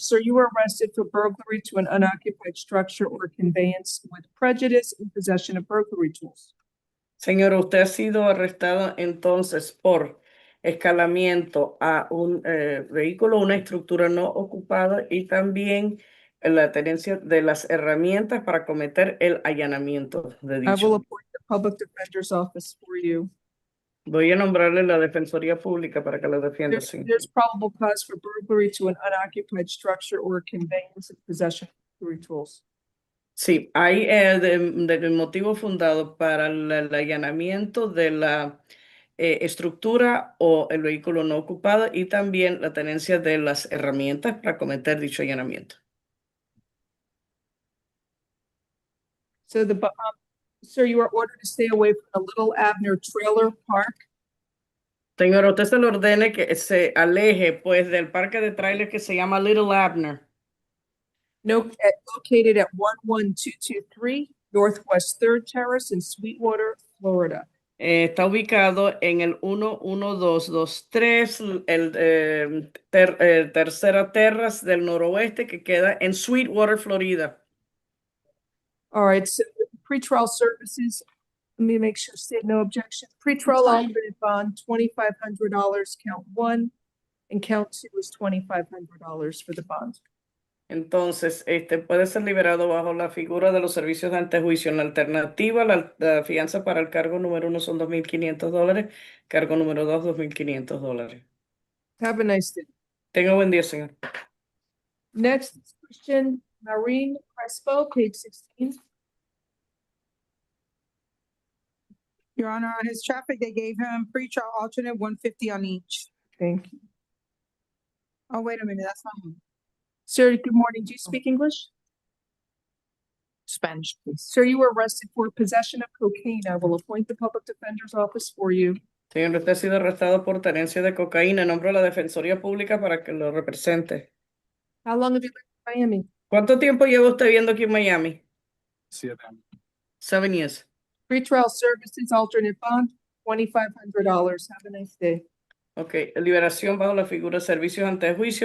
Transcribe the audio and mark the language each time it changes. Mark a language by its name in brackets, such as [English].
[English] Sir, you were arrested for burglary to an unoccupied structure or conveyance with prejudice in possession of burglary tools. [Spanish] Señor, usted ha sido arrestado entonces por escalamiento a un vehículo, una estructura no ocupada y también la tenencia de las herramientas para cometer el allanamiento de [English] I will [Spanish] dicho. [English] appoint the Public Defender's Office for you. [Spanish] Voy a nombrarle la Defensoría Pública para que lo defienda, señor. [English] There's probable cause for burglary to an unoccupied structure or conveyance in possession of burglary tools. [Spanish] Sí, hay de motivo fundado para el allanamiento de la estructura o el vehículo no ocupado y también la tenencia de las herramientas para cometer dicho allanamiento. [English] So sir, you are ordered to stay away from the Little Abner Trailer Park. [Spanish] Señor, usted se le ordene que se aleje pues del parque de trailers que se llama Little Abner. [English] Located at 11223 Northwest 3rd Terrace in Sweetwater, Florida. [Spanish] Está ubicado en el 11223, el tercera terrace del noroeste que queda en Sweetwater, Florida. [English] All right, so pretrial services, let me make sure, state no objection. Pretrial Fine. alternate bond, $2,500, count 1, and count 2 is $2,500 for the bond. [Spanish] Entonces, puede ser liberado bajo la figura de los servicios de antejuicio. En la alternativa, la fianza para el cargo número 1 son $2,500, cargo número 2, $2,500. [English] Have a nice day. [Spanish] Tenga buen día, señor. [English] Next is Christian Marine Crespo, page 16. Your Honor, on his traffic, they gave him pretrial alternate 150 on each. Thank you. Oh, wait a minute, that's not him. Sir, good morning. Do you speak English? Spanish, please. Sir, you were arrested for possession of cocaine. I will appoint the Public Defender's Office for you. [Spanish] Señor, usted ha sido arrestado por tenencia de cocaína. Nombro a la Defensoría Pública para que lo represente. [English] How long have you lived in Miami? [Spanish] ¿Cuánto tiempo lleva usted viviendo aquí en Miami? 7 años. [English] 7 years. Pretrial services, alternate bond, $2,500. Have a nice day. [Spanish] Ok, liberación bajo la figura de servicios ante juicio.